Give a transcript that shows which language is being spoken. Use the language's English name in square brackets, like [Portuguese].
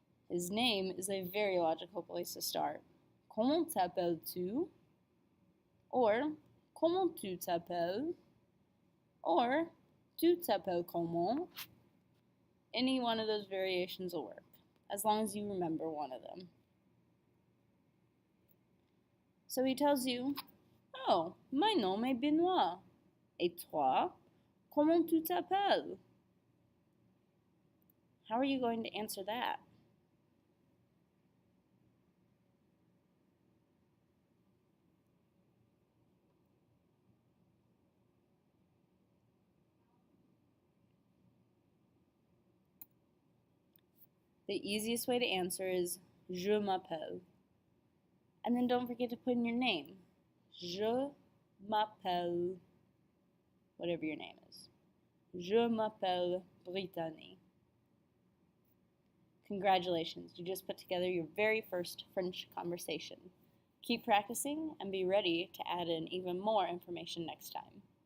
[English] His name is a very logical place to start. [French] Comment t'appelles-tu? Or comment tu t'appelles? Or tu t'appelles comment? [English] Any one of those variations will work, as long as you remember one of them. So he tells you, oh, my [French] nom est [English] Benoît. [French] Et toi, comment tu t'appelles? [English] How are you going to answer that? The easiest way to answer is [French] je m'appelle. [English] And then don't forget to put in your name. [French] Je m'appelle, [English] whatever your name is. [French] Je m'appelle Brittany. [English] Congratulations, you just put together your very first French conversation. Keep practicing and be ready to add in even more information next time.